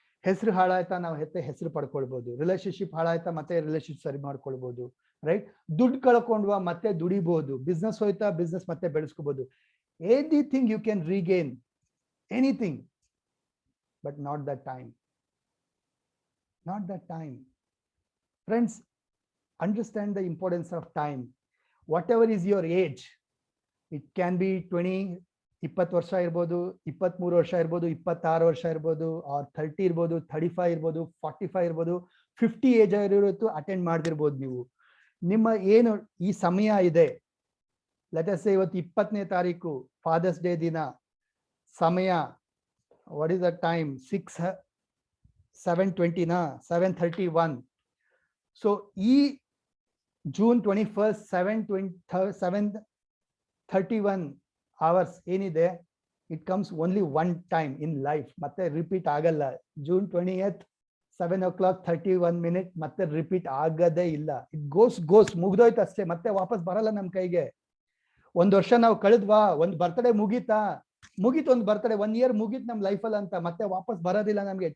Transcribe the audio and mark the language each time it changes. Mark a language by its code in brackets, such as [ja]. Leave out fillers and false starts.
[kn] ಹೆಸರು ಹಾಳಾಯ್ತಾ ನಾವು ಹೆಸರು ಪಡ್ಕೊಳ್ಬಹುದು. ರಿಲೇಶನ್ಶಿಪ್ ಹಾಳಾಯ್ತಾ ಮತ್ತೆ ರಿಲೇಶನ್ಶಿಪ್ ಸರಿ ಮಾಡ್ಕೊಳ್ಬಹುದು. ರೈಟ್? ದುಡ್ಡು ಕಳ್ಕೊಂಡ್ವಾ ಮತ್ತೆ ದುಡಿಬಹುದು. ಬಿಸ್ನೆಸ್ ಹೋಯ್ತಾ ಬಿಸ್ನೆಸ್ ಮತ್ತೆ ಬೆಳೆಸ್ಕೋಬಹುದು. [en] Anything you can regain, anything, but not the time. Not that time. Friends, understand the importance of time. Whatever is your age, it can be [kn] 20 ವರ್ಷ ಇರ್ಬೋದು, 23 ವರ್ಷ ಇರ್ಬೋದು, 26 ವರ್ಷ ಇರ್ಬೋದು, ಆರ್ 30 ಇರ್ಬೋದು, 35 ಇರ್ಬೋದು, 45 ಇರ್ಬೋದು, 50 ಏಜ್ ಆಗಿರೋದು ಅಟೆಂಡ್ ಮಾಡ್ದಿರ್ಬೋದು. ನೀವು ನಿಮ್ಮ ಏನು ಈ ಸಮಯ ಇದೆ, [en] let us say [kn] ಇವತ್ತು 20ನೇ ತಾರೀಕು ಫಾದರ್ಸ್ ಡೇ ದಿನ, ಸಮಯ [en] What is the time? 7:20 na 7:31. So June 21st 7:31 hours [kn] ಏನಿದೆ, [en] it comes only one time in life. [kn] ಮತ್ತೆ ರಿಪೀಟ್ ಆಗಲ್ಲ. June 20th 7:31 ಮತ್ತೆ ರಿಪೀಟ್ ಆಗದೇ ಇಲ್ಲ. [en] it goes [kn] ಮುಗ್ದೋಯ್ತು ಅಷ್ಟೇ, ಮತ್ತೆ ವಾಪಸ್ ಬರಲ್ಲ ನಮ್ ಕೈಗೆ. ಒಂದ್ ವರ್ಷ ನಾವು ಕಳೆದ್ವಾ, ಒಂದ್ ಬರ್ತಡೇ ಮುಗೀತು ಒಂದು ಬರ್ತಡೇ, 1 year ಮುಗೀತು ನಮ್ ಲೈಫಲ್ಲಿ ಅಂತ, ಮತ್ತೆ ವಾಪಸ್ ಬರೋದಿಲ್ಲ ನಮ್ಗೆ.